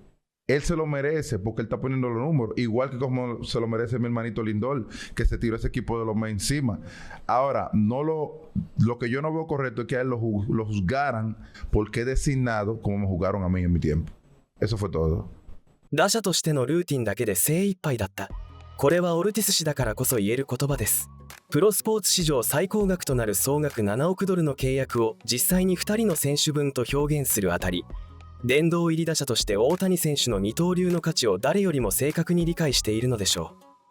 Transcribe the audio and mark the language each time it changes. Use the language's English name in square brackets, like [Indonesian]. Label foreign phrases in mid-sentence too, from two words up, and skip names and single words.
[Spanish] Él se lo merece porque él está poniendo los números. Igual que como se lo merece mi hermanito Lindor, que se tiró ese equipo de los Mets encima. Ahora, lo que yo no veo correcto es que a él lo juzgaran porque es designado como me jugaron a mí en mi tiempo. Eso fue todo. [Japanese] 打者としてのルーティンだけで精一杯だった。これはオルティス氏だからこそ言える言葉です。プロスポーツ史上最高額となる総額7億ドルの契約を実際に2人の選手分と表現するあたり、殿堂入り打者として大谷選手の二刀流の価値を誰よりも正確に理解しているのでしょう。